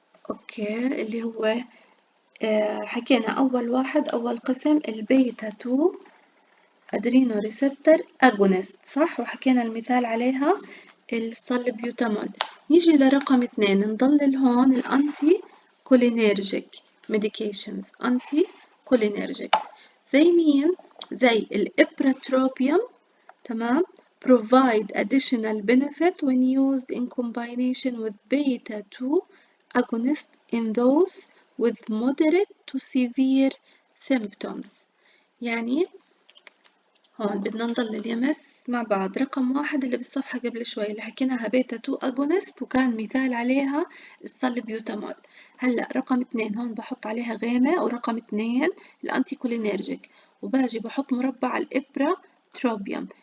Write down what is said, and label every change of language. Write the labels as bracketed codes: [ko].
[ar] أوكي، اللي هو حكينا أول قسم البيتا 2 أدرينو ريسبتر أجونست، صح؟ وحكينا المثال عليها الصلبيوتامول. نيجي لرقم 2 نضلل هون الأنتي كولينيرجيك ميديكيشنز، أنتي كولينيرجيك زي مين؟ زي الإبراتروبيوم، تمام؟ [en] provide additional benefit when used in combination with beta 2 agonist in those with moderate to severe symptoms. [ar] يعني هون بدنا نضل اليمس مع بعض. رقم 1 اللي بالصفحة قبل شوي اللي حكيناها بيتا 2 أجونست وكان مثال عليها الصلبيوتامول. هلا رقم 2 هون بحط عليها غيمة، ورقم 2 الأنتي كولينيرجيك، وباجي بحط مربع الإبراتروبيوم.